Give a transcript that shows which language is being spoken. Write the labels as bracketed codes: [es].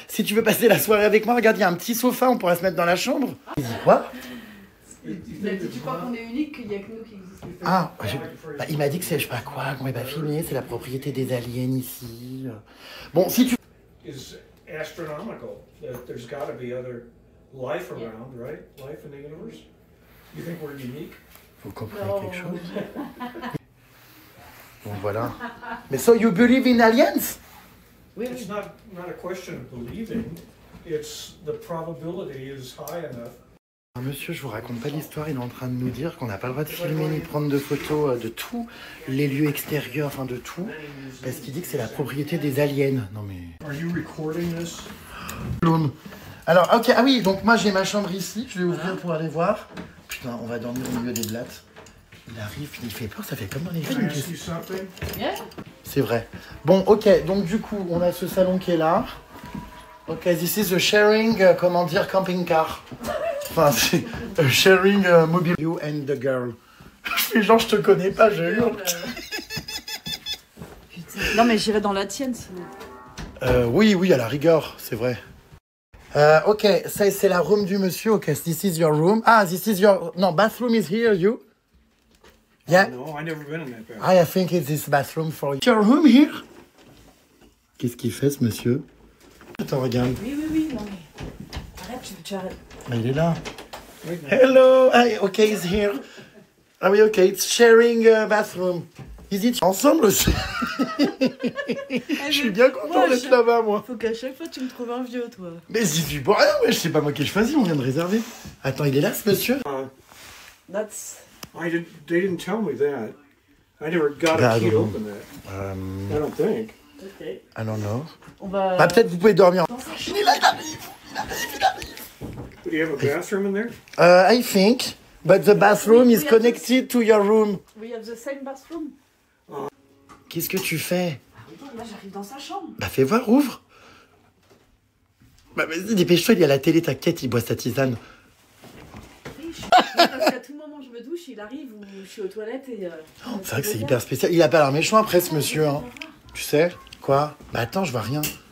[fr] Si tu veux passer la soirée avec moi, regarde, il y a un petit sofa, on pourra se mettre dans la chambre. Il dit quoi? Tu crois qu'on est unique, qu'il n'y a que nous qui existons? Ah, bah, il m'a dit que c'est je sais pas quoi, qu'on va pas filmer, c'est la propriété des aliens ici. Bon, si tu... [en] Is astronomical. There's got to be other life around, right? Life in the universe. You think we're unique? [fr] Vous comprenez quelque chose? Bon, voilà. [en] Mais so you believe in aliens? [fr] Oui, [en] It's [fr] oui. [en] not a question of believing. It's the probability is high enough. [fr] Monsieur, je vous raconte pas l'histoire, il est en train de nous dire qu'on n'a pas le droit de filmer ni prendre de photos de tous les lieux extérieurs, enfin de tout, parce qu'il dit que c'est la propriété des aliens. Non mais... [en] Are you recording this? [fr] Alors, ok, ah oui, donc moi j'ai ma chambre ici, je vais ouvrir pour aller voir. Putain, on va dormir au milieu des blattes. Il arrive, il fait peur, ça fait comme dans les [en] Can I [fr] films. [en] ask you something? Yeah. [fr] C'est vrai. Bon, ok, donc du coup, on a ce salon qui est là. [en] Ok, this is a sharing, [fr] comment dire, [en] camping car. [fr] Enfin, c'est [en] a sharing mobile. You and the girl. [fr] Je fais genre, je te connais pas, je hurle. Non, mais j'irai dans la tienne sinon. Oui, oui, à la rigueur, c'est vrai. Ok, ça c'est la room du monsieur. [en] Ok, this is your room. Ah, this is your... No, bathroom is here, you. Yeah. No, I never been in that bathroom. I think it's this bathroom for you. Your room here. [fr] Qu'est-ce qu'il fait, ce monsieur? Attends, regarde. Oui, oui, oui, non mais... Arrête, tu arrêtes. Ah, il est là. Hello. Ah, [en] ok, he's here. [fr] Ah oui, [en] ok, it's sharing bathroom. Is it [fr] ensemble aussi? Je suis bien content d'être là-bas, moi. Faut qu'à chaque fois tu me trouves un vieux, toi. Mais si tu pour rien, ouais, c'est pas moi qui ai choisi, on vient de réserver. Attends, il est là, ce monsieur? [en] That's... They didn't tell me that. I never got a key to open that. I don't think. Ok. I don't know. [fr] On va... Bah, peut-être vous pouvez dormir. Il est là, il arrive. Il arrive. [en] Do you have a bathroom in there? I think, but the bathroom is connected to your room. We have the same bathroom. [fr] Qu'est-ce que tu fais? Là, j'arrive dans sa chambre. Bah, fais voir, ouvre. Bah, vas-y, dépêche-toi, il y a la télé, t'inquiète, il boit sa tisane. Oui, parce qu'à tout moment je me douche, il arrive ou je suis aux toilettes et... C'est vrai que c'est hyper spécial. Il a pas l'air méchant après, ce monsieur, hein. Tu sais quoi? Bah attends, je vois rien.